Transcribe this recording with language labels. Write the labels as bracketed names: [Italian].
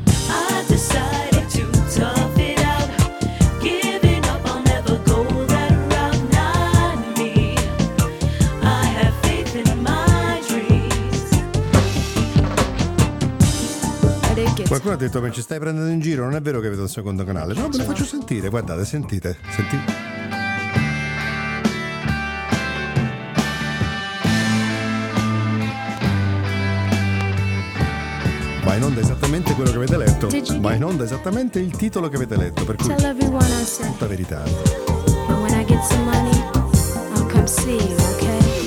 [English] I decided to tough it out, giving up, I'll never go that route. Not me, I have faith in my dreams. [Italian] Qualcuno ha detto: ma ci stai prendendo in giro, non è vero che vedo un secondo canale. No, ve lo faccio sentire, guardate, sentite, sentite. Ma in onda esattamente quello che avete letto, ma in onda esattamente il titolo che avete letto, per cui [English] tell everyone I said, [Italian] tutta verità. [English] And when I get some money, I'll come see you, okay?